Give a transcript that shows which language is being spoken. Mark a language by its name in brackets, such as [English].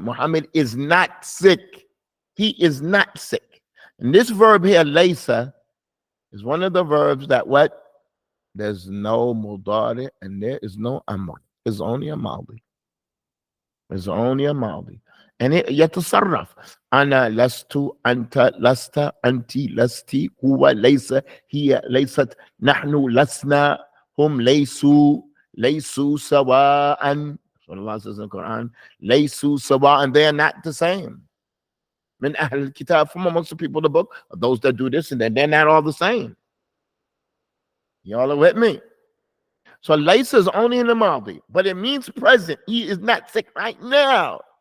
[English] Muhammad is not sick. He is not sick. And this verb here, laysa, is one of the verbs that what? There's no mudari and there is no amr. It's only a madi. It's only a madi. And it يتصرف. [Arabic] أنا لست أنت لست أنت لستي هو ليس هي ليست نحن لسنا هم ليسوا سواء. [English] what Allah says in the Quran. [Arabic] Laysu sawa, [English] and they are not the same. [Arabic] Min ahl al-kitab, [English] from amongst the people of the book, those that do this and then they're not all the same. Y'all are with me? So laysa is only in the Madi, but it means present. He is not sick right now.